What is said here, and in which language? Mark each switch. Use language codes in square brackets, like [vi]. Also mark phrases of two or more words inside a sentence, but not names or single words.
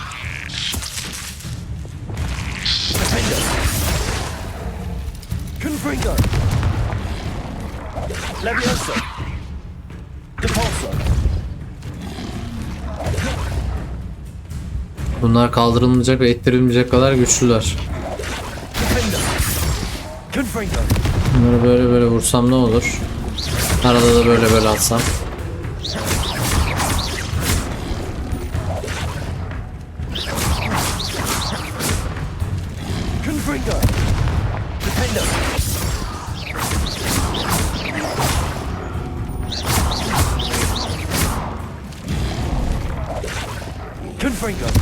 [tr] Defender. Confringo. Levioso. Depulso. Bunlar kaldırılmayacak ve ittirilmeyecek kadar güçlüler. Defender. Confringo. Bunları böyle böyle vursam ne olur? Arada da böyle böyle atsam. Confringo. Defender. Confringo.